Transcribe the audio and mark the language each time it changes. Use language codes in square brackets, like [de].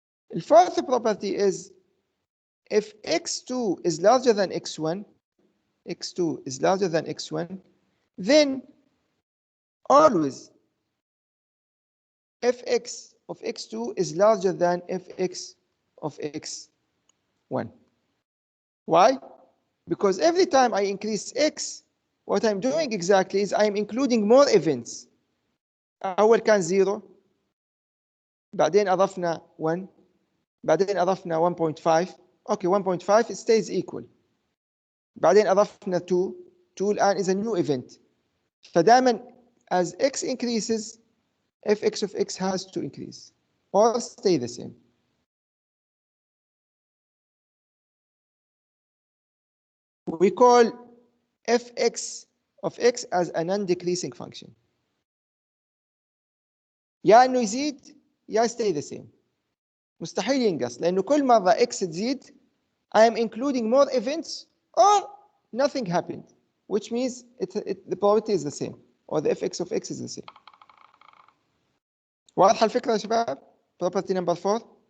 [en] The fourth property is if x2 is larger than x1, x2 is larger than x1, then always fx of x2 is larger than fx of x1. Why? Because every time I increase x, what I'm doing exactly is I'm including more events. [ar] أول كان 0, بعدين أضفنا 1, بعدين أضفنا 1.5. [en] Okay, 1.5 it stays equal. [ar] بعدين أضفنا 2. [en] 2 الآن is a new event. فدائما as x increases, fx of x has to increase or stay the same. We call fx of x as a non-decreasing function. [ar] يا انه يزيد يا [en] stay the same. [ar] مستحيل ينقص لانه كل مره x تزيد [en] I am including more events or nothing happened, which means the probability is the same or the fx of x is the same. [ar] واضحه الفكره يا شباب؟ [en] property number 4.